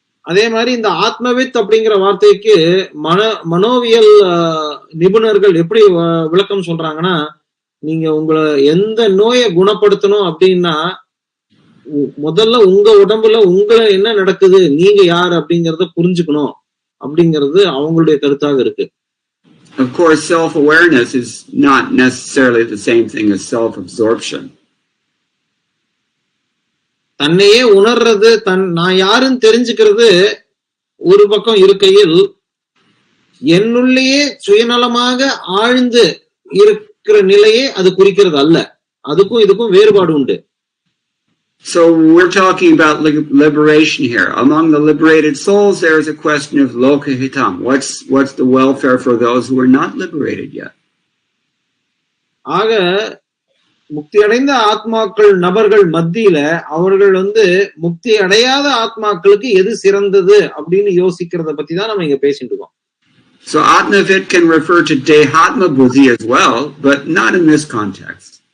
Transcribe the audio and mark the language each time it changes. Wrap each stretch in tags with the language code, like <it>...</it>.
<ta>அதே மாதிரி இந்த ஆத்மவித் அப்படிங்கிற வார்த்தைக்கு மனோவியல் நிபுணர்கள் எப்படி விளக்கம் சொல்றாங்கன்னா, நீங்க உங்களை எந்த நோயை குணப்படுத்தணும் அப்படின்னா முதல்ல உங்க உடம்புல உங்களை என்ன நடக்குது, நீங்க யார் அப்படிங்கறத புரிஞ்சுக்கணும் அப்படிங்கிறது அவங்களுடைய கருத்தாக இருக்கு.</ta> <en>Of course, self-awareness is not necessarily the same thing as self-absorption.</en> <ta>தன்னையே உணர்றது, நான் யாருன்னு தெரிஞ்சுக்கிறது ஒரு பக்கம் இருக்கையில், என்னுள்ளேயே சுயநலமாக ஆழ்ந்து இருக்கிற நிலையே அது குறிக்கிறது அல்ல. அதுக்கும் இதுக்கும் வேறுபாடு உண்டு.</ta> <en>So we're talking about liberation here. Among the liberated souls, there is a question of lokahitam. What's the welfare for those who are not liberated yet?</en> <ta>ஆக முக்தி அடைந்த ஆத்மாக்கள் நபர்கள் மத்தியில அவர்கள் முக்தி அடையாத ஆத்மாக்களுக்கு எது சிறந்தது அப்படின்னு யோசிக்கிறத பத்தி தான் நம்ம இங்க பேசிட்டு இருக்கோம்.</ta> <en>So Atmavit can refer to Dehatma Buddhi as well, but not in this context.</en>